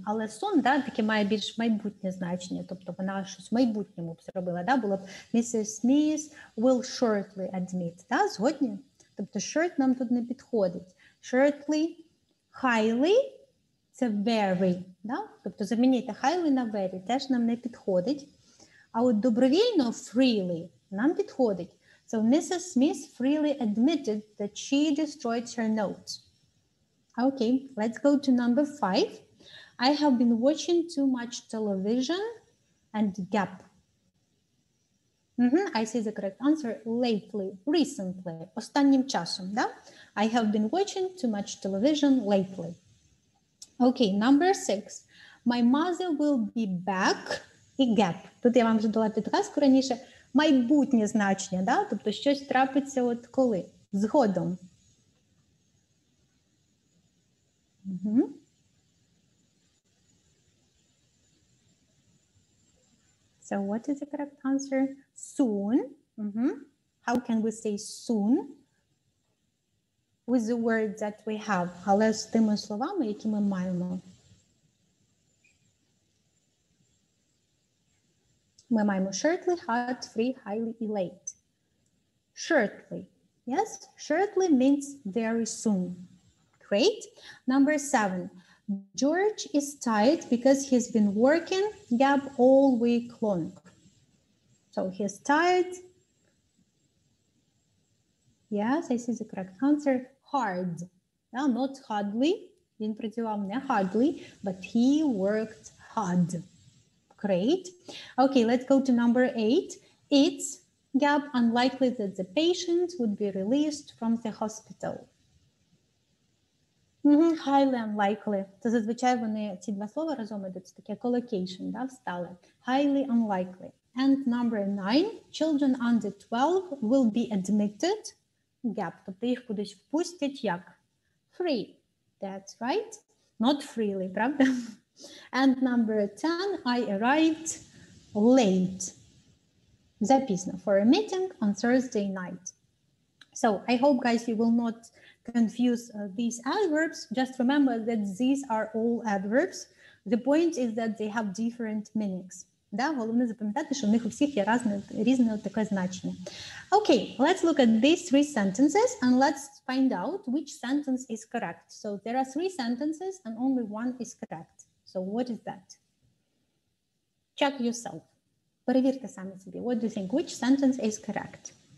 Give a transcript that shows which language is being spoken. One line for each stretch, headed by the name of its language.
Ukrainian: Але soon, да, таке має більш майбутнє значення. Тобто вона щось в майбутньому б зробила. Да? Було б Mrs.
English: Smith will shortly admit.
Ukrainian: Да? Згодні? Тобто short нам тут не підходить.
English: Shortly, highly – це very.
Ukrainian: Да? Тобто замінити highly на very теж нам не підходить. А от добровільно freely нам підходить.
English: So Mrs. Smith freely admitted that she destroyed her notes. Okay, let's go to number 5. I have been watching too much television and gap. I see the correct answer. Lately, recently,
Ukrainian: останнім часом, да?
English: I have been watching too much television lately. Okay, number 6. My mother will be back. І gap.
Ukrainian: Тут я вам вже дала підказку раніше. Майбутнє значення, да? Тобто щось трапиться от коли? Згодом.
English: So what is the correct answer? Soon. How can we say soon? With the words that we have.
Ukrainian: Але з тими словами, які ми маємо. Ми маємо shortly, hot, free, highly, і late. Shortly.
English: Yes, shortly means very soon. Great. Number 7. George is tired because he's been working gap all week long. So he's tired. Yes, I see the correct answer. Hard. No, not hardly.
Ukrainian: Він працював не
English: hardly, but he worked hard. Great. Okay, let's go to number 8. It's gap unlikely that the patient would be released from the hospital. Highly unlikely.
Ukrainian: Це зазвичай вони, ці два слова разом ідуть, це таке collocation, да, встали.
English: Highly unlikely. And number 9. Children under 12 will be admitted. Gap.
Ukrainian: Тобто їх кудись впустять як?
English: Free. That's right. Not freely, правда? And number 10, I arrived late. Запізно for a meeting on Thursday night. So I hope, guys, you will not confuse these adverbs. Just remember that these are all adverbs. The point is that they have different meanings.
Ukrainian: Да? Головне запам'ятати, що в них у всіх є різне таке значення.
English: Okay, let's look at these 3 sentences and let's find out which sentence is correct. So there are 3 sentences and only one is correct. So what is that? Check yourself.
Ukrainian: Перевірте самі собі.
English: What do you think? Which sentence is correct?